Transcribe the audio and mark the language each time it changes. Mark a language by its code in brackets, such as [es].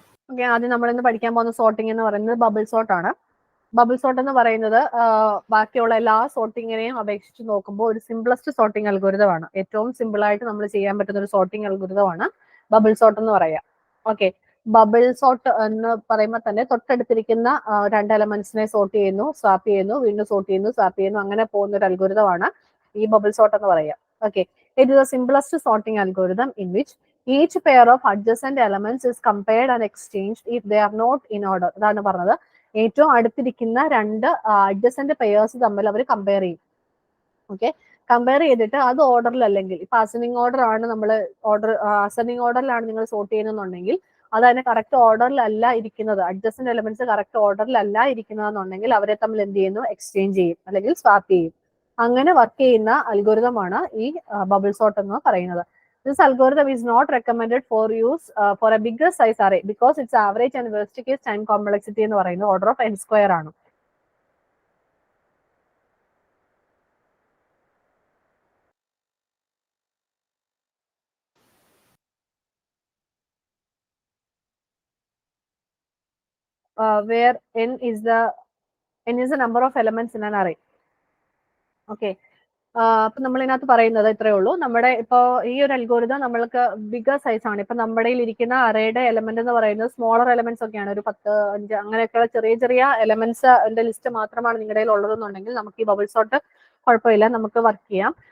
[ml] Okay, ആദ്യം നമ്മളിന്ന് പഠിക്കാൻ പോകുന്ന സോർട്ടിംഗ് എന്ന് പറയുന്നത് ബബിൾ സോർട്ട് ആണ്. ബബിൾ സോർട്ട് എന്ന് പറയുന്നത് ബാക്കിയുള്ള എല്ലാ സോർട്ടിങ്ങിനെയും അപേക്ഷിച്ച് നോക്കുമ്പോൾ ഒരു സിംപ്ലസ്റ്റ് സോർട്ടിംഗ് അൽഗോരിതം ആണ്. ഏറ്റവും സിമ്പിൾ ആയിട്ട് നമ്മൾ ചെയ്യാൻ പറ്റുന്ന ഒരു സോർട്ടിംഗ് അൽഗോരിതം ആണ് ബബിൾ സോർട്ട് എന്ന് പറയാം. ഓക്കെ, ബബിൾ സോർട്ട് എന്ന് പറയുമ്പോൾ തന്നെ തൊട്ടടുത്തിരിക്കുന്ന 2 എലമെന്റ്സിനെ സോർട്ട് ചെയ്യുന്നു, സ്വാപ്പ് ചെയ്യുന്നു, വീണ്ടും സോർട്ട് ചെയ്യുന്നു, സ്വാപ്പ് ചെയ്യുന്നു, അങ്ങനെ പോകുന്ന ഒരു അൽഗോരിതം ആണ് ഈ ബബിൾ സോർട്ട് എന്ന് പറയാം. [en] Okay, it is the simplest sorting algorithm in which each pair of adjacent elements is compared and exchanged if they are not in order. [ml] അതാണ് പറഞ്ഞത്. ഏറ്റവും അടുത്തിരിക്കുന്ന 2 അഡ്ജസന്റ് പെയേഴ്സ് തമ്മിൽ അവർ കമ്പയർ ചെയ്യും. ഓക്കെ, കമ്പയർ ചെയ്തിട്ട് അത് ഓർഡറിൽ അല്ലെങ്കിൽ ഇപ്പൊ അസെൻഡിങ് ഓർഡർ ആണ് നമ്മൾ അസെൻഡിങ് ഓർഡറിലാണ് നിങ്ങൾ സോർട്ട് ചെയ്യുന്നുണ്ടെങ്കിൽ അത് അതിന്റെ കറക്റ്റ് ഓർഡറിലല്ല ഇരിക്കുന്നത്, അഡ്ജസന്റ് എലമെന്റ്സ് കറക്റ്റ് ഓർഡറിലല്ല ഇരിക്കുന്നതെന്നുണ്ടെങ്കിൽ അവരെ തമ്മിൽ എന്ത് ചെയ്യുന്നു? എക്സ്ചേഞ്ച് ചെയ്യും അല്ലെങ്കിൽ സ്വാപ്പ് ചെയ്യും. അങ്ങനെ വർക്ക് ചെയ്യുന്ന അൽഗോരിതം ആണ് ഈ ബബിൾ സോർട്ട് എന്ന് പറയുന്നത്. [en] This algorithm is not recommended for use for a bigger size array because its average and worst case time complexity [ml] എന്ന് പറയുന്നത് [en] order of n square ആണ്. Where n is the number of elements in an array. Okay. [ml] അപ്പൊ നമ്മൾ ഇതിനകത്ത് പറയുന്നത് ഇത്രയേ ഉള്ളൂ. നമ്മുടെ ഇപ്പോ ഈ ഒരു അൽഗോരിതം നമ്മൾക്ക് ബിഗർ സൈസ് ആണ്. ഇപ്പൊ നമ്മുടെ ഇരിക്കുന്ന അറേയുടെ എലമെന്റ് എന്ന് പറയുന്നത് സ്മോളർ എലമെന്റ്സ് ഒക്കെയാണ്, ഒരു 10, 5 അങ്ങനെയൊക്കെയുള്ള ചെറിയ ചെറിയ എലമെന്റ്സ് ലിസ്റ്റ് മാത്രമാണ് നിങ്ങളുടെ കയ്യിൽ ഉള്ളതെന്നുണ്ടെങ്കിൽ നമുക്ക് ഈ ബബിൾ സോർട്ട് കുഴപ്പമില്ല, നമുക്ക് വർക്ക് ചെയ്യാം.